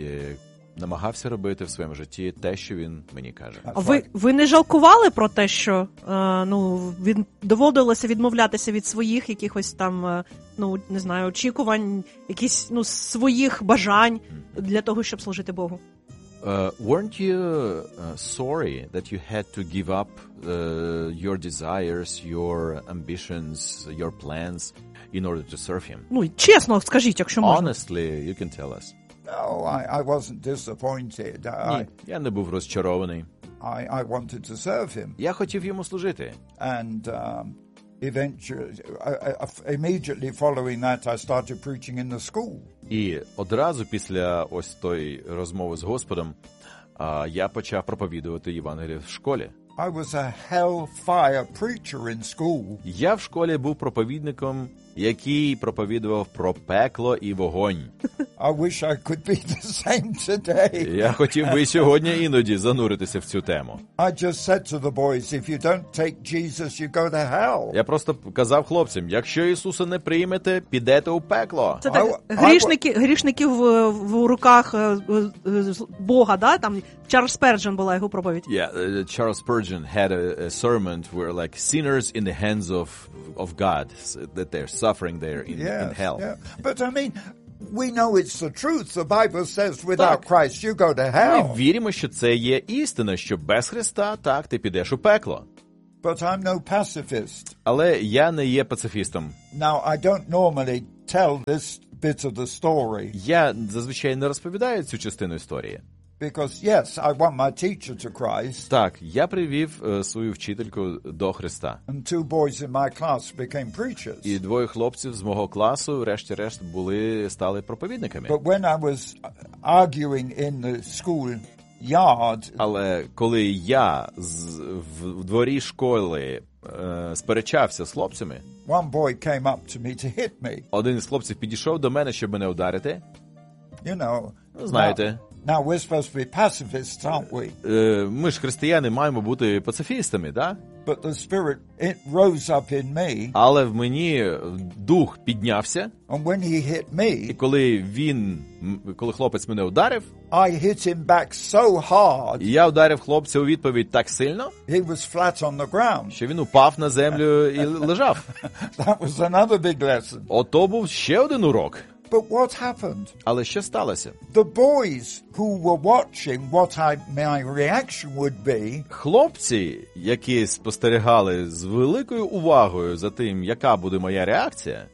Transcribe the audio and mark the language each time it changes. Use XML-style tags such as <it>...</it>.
<uk>І намагався робити в своєму житті те, що він мені каже. А ви не жалкували про те, що він доводилося відмовлятися від своїх якихось там, не знаю, очікувань, якісь своїх бажань для того, щоб служити Богу?</uk> <en>Weren't you sorry that you had to give up your desires, your ambitions, your plans in order to serve him?</en> <uk>Чесно скажіть, якщо можна.</uk> <en>Honestly, you can tell us. No, I wasn't disappointed.</en> <uk>Я не був розчарований.</uk> <en>I wanted to serve him.</en> <uk>Я хотів йому служити.</uk> <en>And eventually immediately following that I started preaching in the school.</en> <uk>І одразу після ось тої розмови з Господом, я почав проповідувати Євангеліє в школі.</uk> <en>I was a hellfire preacher in school.</en> <uk>Я в школі був проповідником, який проповідував про пекло і вогонь.</uk> <en>I wish I could be the same today.</en> <uk>Я хотів би сьогодні іноді зануритися в цю тему.</uk> <en>I just said to the boys, if you don't take Jesus, you go to hell.</en> <uk>Я просто казав хлопцям: якщо Ісуса не приймете, підете у пекло. Це так, грішників в руках Бога, да? Там Чарльз Спердженом була його проповідь.</uk> <en>Yeah, Charles Spurgeon had a sermon where like sinners in the hands of God, that they're suffering there in, yes, in hell. Yeah. But I mean, we know it's the truth. The Bible says without Christ you go to hell.</en> <uk>Ми віримо, що це є істина, що без Христа так ти підеш у пекло.</uk> <en>But I'm no pacifist.</en> <uk>Але я не є пацифістом.</uk> <en>Now I don't normally tell this bit of the story.</en> <uk>Я зазвичай не розповідаю цю частину історії.</uk> <en>Because yes, I want my teacher to Christ.</en> <uk>Так, я привів свою вчительку до Христа.</uk> <en>And two boys in my class became preachers.</en> <uk>І двоє хлопців з мого класу врешті-решт були стали проповідниками.</uk> <en>But when I was arguing in the school yard,</en> <uk>але коли я в дворі школи сперечався з хлопцями,</uk> <en>one boy came up to me to hit me.</en> <uk>Один із хлопців підійшов до мене, щоб мене ударити.</uk> <en>You know,</en> <uk>знаєте.</uk> <en>Now we're supposed to be pacifists, aren't we?</en> <uk>Ми ж християни маємо бути пацифістами, да?</uk> <en>But the spirit it rose up in me.</en> <uk>Але в мені дух піднявся.</uk> <en>And when he hit me.</en> <uk>І коли він, коли хлопець мене ударив,</uk> <en>I hit him back so hard.</en> <uk>Я ударив хлопця у відповідь так сильно.</uk> <en>He was flat on the ground.</en> <uk>Що він упав на землю і лежав.</uk> <en>That was another big lesson.</en> <uk>Ото був ще один урок.</uk> <en>But what happened?</en> <uk>Але що сталося?</uk> <en>The boys who were watching what my reaction would be.</en> <uk>Хлопці, які спостерігали з великою увагою за тим, яка буде моя реакція,</uk>